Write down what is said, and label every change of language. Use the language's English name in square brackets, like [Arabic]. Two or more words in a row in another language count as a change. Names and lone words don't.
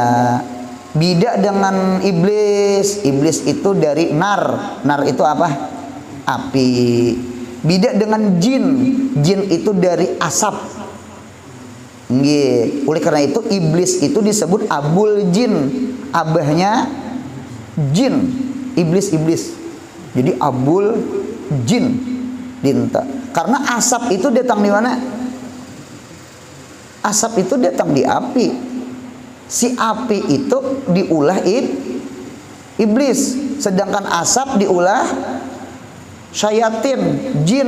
[Indonesian] Beda dengan iblis. Iblis itu dari nar. Nar itu apa? Api. Beda dengan jin. Jin itu dari asap. Nggih. Oleh karena itu iblis itu disebut [Arabic] أبو الجن. [Indonesian] Abahnya jin. Iblis. Jadi [Arabic] أبو الجن. [Indonesian] Dinta. Karena asap itu datang di mana? Asap itu datang di api. Si api itu diulah iblis, sedangkan asap diulah syayatin, jin.